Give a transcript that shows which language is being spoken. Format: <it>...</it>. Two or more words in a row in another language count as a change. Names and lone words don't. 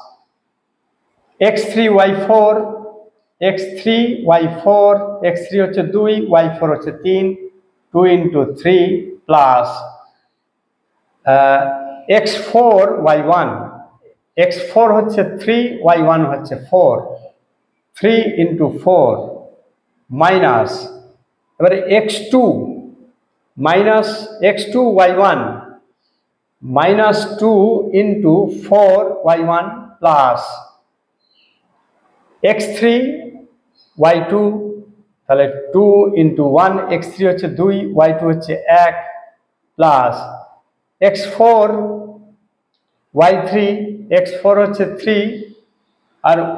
<bn>x3 y4 x3 হচ্ছে 2, y4 হচ্ছে 3, 2 × 3 প্লাস x4 y1 x4 হচ্ছে 3, y1 হচ্ছে 4, 3 × 4 মাইনাস, এবারে x2 y1 -2 × 4 y1 প্লাস x3 y2 তাহলে 2 × 1, x3 হচ্ছে 2, y2 হচ্ছে 1 প্লাস x4 y3 x4 হচ্ছে 3 আর</bn>